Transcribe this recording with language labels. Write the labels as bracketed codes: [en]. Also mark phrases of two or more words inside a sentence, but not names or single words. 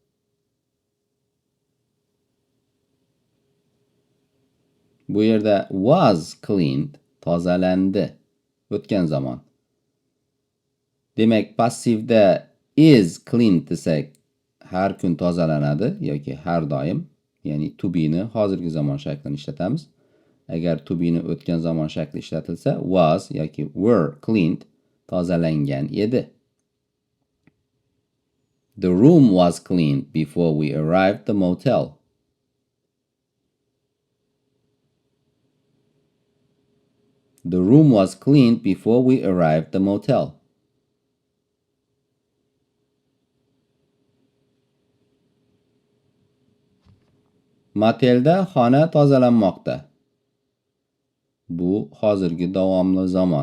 [uz] Bu yerda [en] was cleaned [uz] tozalandi. O'tgan zaman. Demak, passivda [en] is cleaned [uz] desak, har kun tozalanadi yoki har doim. Ya'ni [en] to be [uz] ni hozirgi zamon shaklini ishlatamiz. Agar [en] to be [uz] ni o'tgan zamon shakli ishlatilsa, was yoki [en] were cleaned [uz] tozalangan edi. [en] The room was cleaned before we arrived the motel. The room was cleaned before we arrived the motel. [uz] Motelda xona tozalanmoqda. Bu hozirgi davomli zamon.